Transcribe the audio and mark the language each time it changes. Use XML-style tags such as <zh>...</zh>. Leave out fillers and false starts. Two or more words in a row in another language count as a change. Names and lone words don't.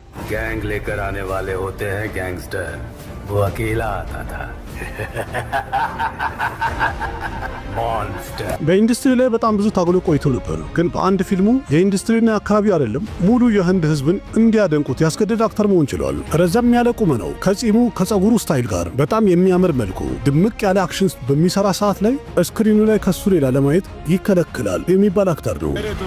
<hi>गैंग लेकर आने वाले होते हैं गैंगस्टर, वो अकेला आता था। मॉन्स्टर</hi> <am>በኢንዱስትሪ ላይ በጣም ብዙ ታግሎ ቆይቶ ነበር። ግን በአንድ ፊልሙ የኢንዱስትሪና አካባቢ አይደለም ሙሉ የህንድ ህዝብን እንዲያደንቁት ያስገደደ አክተር መሆን ችሏል። ረዘም ያለ ቁመናው ከጺሙ ከጸጉሩ ስታይል ጋር በጣም የሚያምር መልኩ ድምቅ ያለ አክሽን በሚሰራ ሰዓት ላይ ስክሪኑ ላይ ከሱ ሌላ ለማየት ይከለክላል የሚባል አክተር ነው።</am>